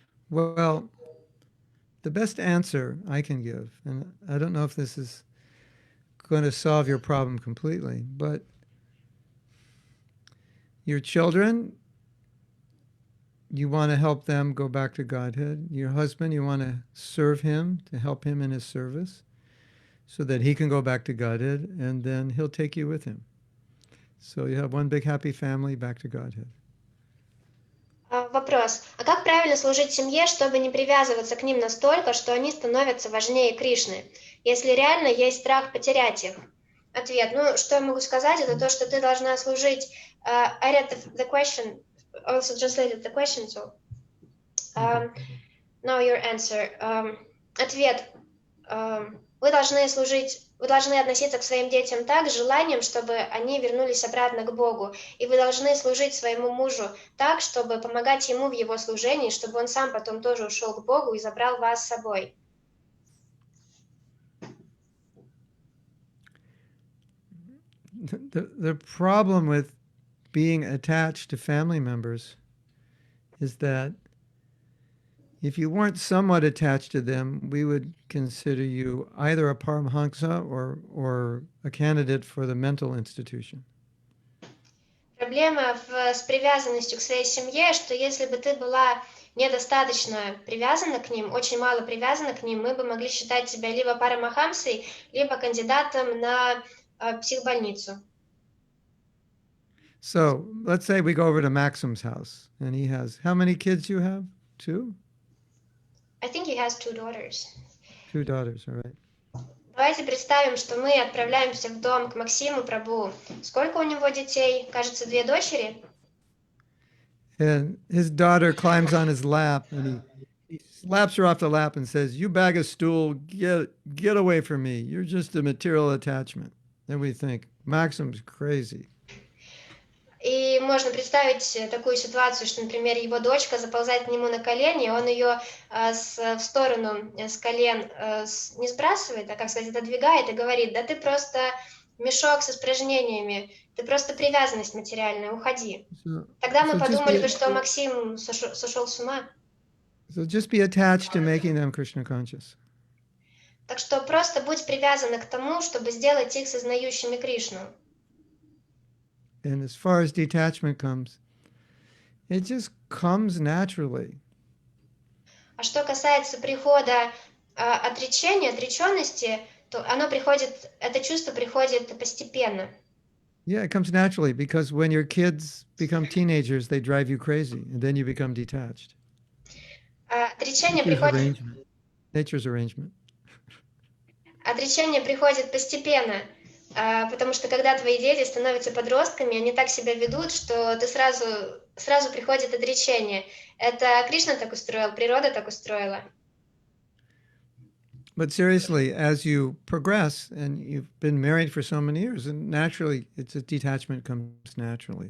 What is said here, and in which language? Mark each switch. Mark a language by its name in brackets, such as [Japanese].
[English] Well, the best answer I can give, and I don't know if this is going to solve your problem completely, but your children, you want to help them go back to Godhead. Your husband, you want to serve him, to help him in his service so that he can go back to Godhead, and then he'll take you with him. So you have one big happy family back to Godhead. [Russian] Вопрос. А как правильно служить семье, чтобы не привязываться к ним настолько, что они становятся важнее Кришны, если реально есть страх потерять их? Ответ. Что я могу сказать, это то, что ты должна служить... [English] I read the question, also translated the question, so... Now your answer. [Russian] Ответ. Вы должны относиться к своим детям так, с желанием, чтобы они вернулись обратно к Богу. И вы должны служить своему мужу так, чтобы помогать ему в его служении, чтобы он сам потом тоже ушел к Богу и забрал вас с собой. [English] The problem with being attached to family members is that if you weren't somewhat attached to them, we would consider you either a Paramahansa or a candidate for the mental institution. [Russian] Проблема с привязанностью к своей семье, что если бы ты была недостаточно привязана к ним, очень мало привязана к ним, мы бы могли считать тебя либо парамахамсой, либо кандидатом на психбольницу. [English] So let's say we go over to Maxim's house, and he has, how many kids you have? 2? I think he has 2 daughters. 2 daughters, all right. [Russian] Давайте представим, что мы отправляемся в дом к Максиму Прабху. Сколько у него детей? Кажется, 2 дочери. [English] And his daughter climbs on his lap, and he slaps her off the lap and says, "You bag of stool, get away from me. You're just a material attachment." Then we think, Maxim's crazy. [Russian] И можно представить такую ситуацию, что, например, его дочка заползает к нему на колени, он ее в сторону с колен не сбрасывает, а, как сказать, отодвигает и говорит: да ты просто мешок с испражнениями, ты просто привязанность материальная, уходи. Тогда мы подумали бы, что Максим сошел с ума. [English] So just be attached to making them Krishna conscious. [Russian] Так что просто будь привязана к тому, чтобы сделать их сознающими Кришну. [English] And as far as detachment comes, it just comes naturally. [Russian] А А что касается прихода отречения, отреченности, то это чувство приходит постепенно. [English] Yeah, it comes naturally because when your kids become teenagers, they drive you crazy, and then you become detached. [Russian] Отречение [English] Nature's [Russian] приходит, [English] arrangement. Nature's arrangement. [Russian] отречение приходит постепенно, потому что когда твои дети становятся подростками, они так себя ведут, что ты сразу приходит отречение. Это Кришна так устроил, природа так устроила. [English] But seriously, as you progress and you've been married for so many years, and naturally, it's a detachment comes naturally.